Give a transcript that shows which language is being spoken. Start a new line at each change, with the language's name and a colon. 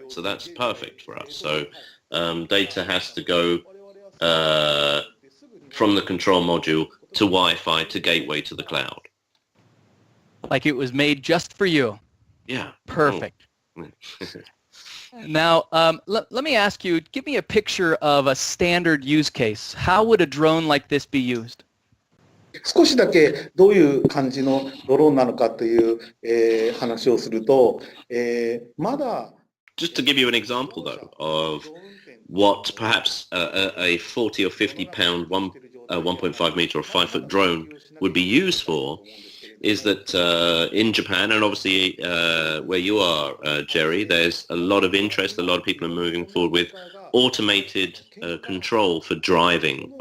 English: So that's perfect for us. So data has to go from the control module to Wi-Fi to gateway to the cloud. Like it was made just for you. Yeah. Perfect. Now, let me ask you, give me a picture of a standard use case. How would a drone like this be used?
Japanese: 少しだけどういう感じのドローンなのかという、話をすると、まだ
English: Just to give you an example though of what perhaps a 40 or 50 pound 1.5 meter or 5 foot drone would be used for is that in Japan, and obviously where you are, Jerry, there's a lot of interest, a lot of people are moving forward with automated control for driving.